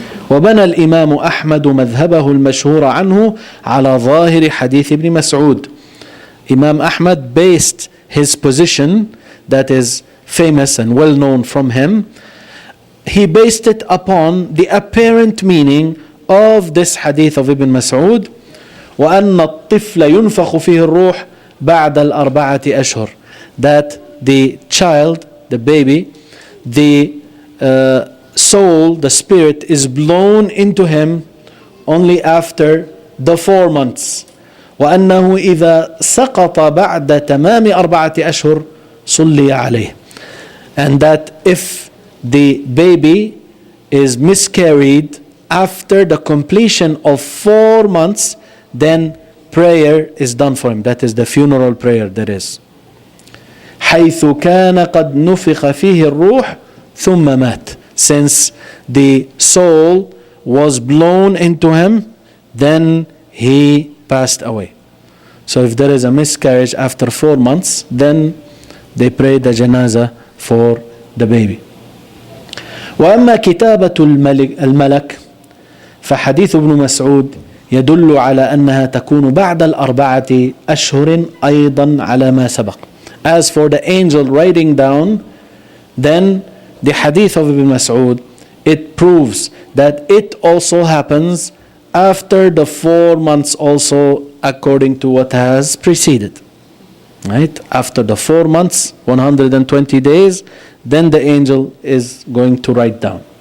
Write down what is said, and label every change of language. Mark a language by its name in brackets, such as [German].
[Arabic] وبنى الإمام أحمد مذهبه المشهور عنه على ظاهر حديث ابن مسعود. [English] Imam Ahmad based his position that is famous and well known from him, he based it upon the apparent meaning of this hadith of Ibn Mas'ud, [Arabic] وأن الطفل ينفخ فيه الروح بعد 4 أشهر. [English] That the child, the baby, the soul, the spirit is blown into him only after the 4 months. [Arabic] وأنه إذا سقط بعد تمام 4 أشهر صلي عليه. [English] And that if the baby is miscarried after the completion of 4 months, then prayer is done for him. That is the funeral prayer there is. [Arabic] حيث كان قد نفخ فيه الروح ثم مات. [English] Since the soul was blown into him, then he passed away. So if there is a miscarriage after 4 months, then they pray the janazah for the baby. [Arabic] وأما كتابة الملك فحديث ابن مسعود يدل على أنها تكون بعد 4 أشهر أيضا على ما سبق. [English] As for the angel writing down, then the hadith of Ibn Mas'ud, it proves that it also happens after the 4 months also, according to what has preceded. Right? After the 4 months, 120 days, then the angel is going to write down.